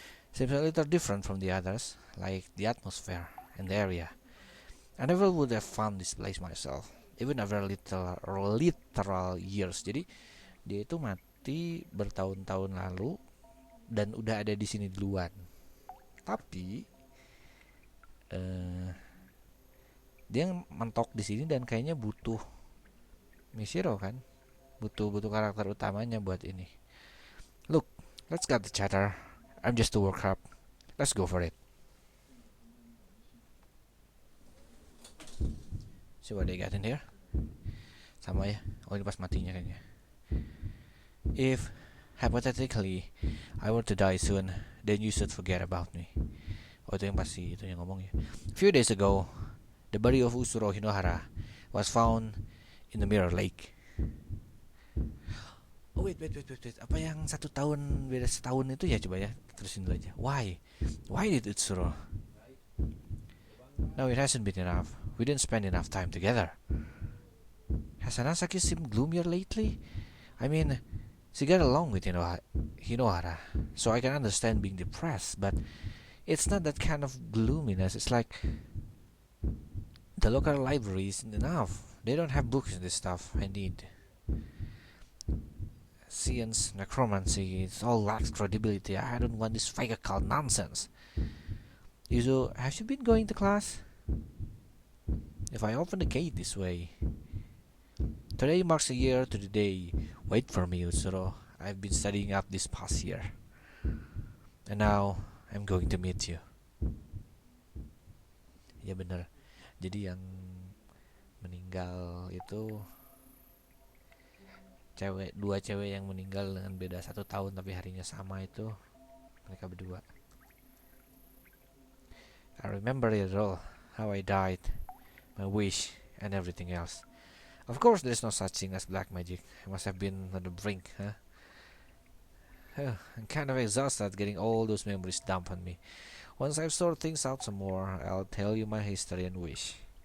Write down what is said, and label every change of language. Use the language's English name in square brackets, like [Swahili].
[English] Seems a little different from the others, like the atmosphere and the area. I never would have found this place myself, even after literal years. [Indonesian] Jadi dia itu mati bertahun-tahun lalu dan udah ada di sini duluan. Tapi dia mentok di sini dan kayaknya butuh Mishiro kan, butuh karakter utamanya buat ini. [English] Look, let's get the chatter. I'm just too worked up. Let's go for it. See what they got in here. [Indonesian] Sama ya. Oh ini pas matinya kayaknya. [English] If hypothetically I were to die soon, then you should forget about me. [Indonesian] Oh itu yang pasti itu yang ngomong ya. [English] A few days ago, the body of Usuro Hinohara was found in the Mirror Lake. Oh wait. [Indonesian] Apa yang 1 tahun beda setahun itu ya, coba ya terusin dulu aja. [English] Why did Usuro? No, it hasn't been enough. We didn't spend enough time together. Has Hanasaki seemed gloomier lately? I mean, she got along with Hinohara, so I can understand being depressed, but it's not that kind of gloominess. It's like the local library isn't enough. They don't have books in this stuff I need. Science, necromancy, it all lacks credibility. I don't want this fake occult nonsense. Yuzo, have you been going to class? If I open the gate this way. Today marks a year to the day. Wait for me, Usuro. I've been studying up this past year. And now, I'm going to meet you. [Indonesian] Ya bener. Jadi yang meninggal itu dua cewek yang meninggal dengan beda 1 tahun tapi harinya sama itu mereka berdua. [English] I remember it all, how I died, my wish, and everything else. Of course, there's no such thing as black magic. I must have been on the brink, huh? I'm kind of exhausted getting all those memories dumped on me. Once I've sorted things out some more, I'll tell you my history and wish.